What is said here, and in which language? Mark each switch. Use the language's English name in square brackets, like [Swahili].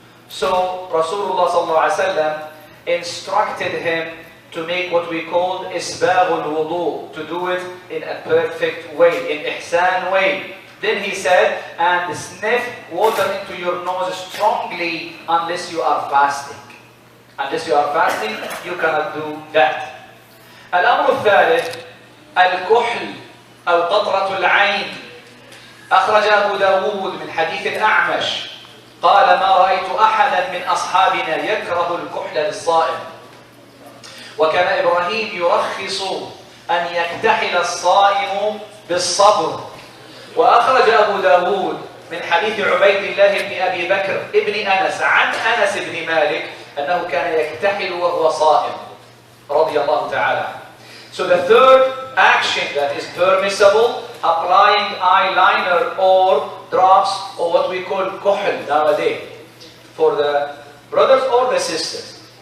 [English] So Rasulullah ﷺ instructed him to make what we call isbagh al-wudu, to do it in a perfect way, in ihsan way. Then he said, and sniff water into your nose strongly unless you are fasting. Unless you are fasting, you cannot do that. [Arabic] الأمر الثالث الكحل أو قطرة العين. أخرج أبو داود من حديث الأعمش قال: ما رأيت أحدا من أصحابنا يكره الكحل للصائم، وكان إبراهيم يرخص أن يكتحل الصائم بالصبر. وأخرج أبو داود من حديث عبيد الله بن أبي بكر ابن أنس عن أنس بن مالك أنه كان يكتحل وهو صائم رضي الله تعالى عنه. [English] So the third action that is permissible, applying eyeliner or drops or what we call kuhl nowadays for the brothers or the sisters.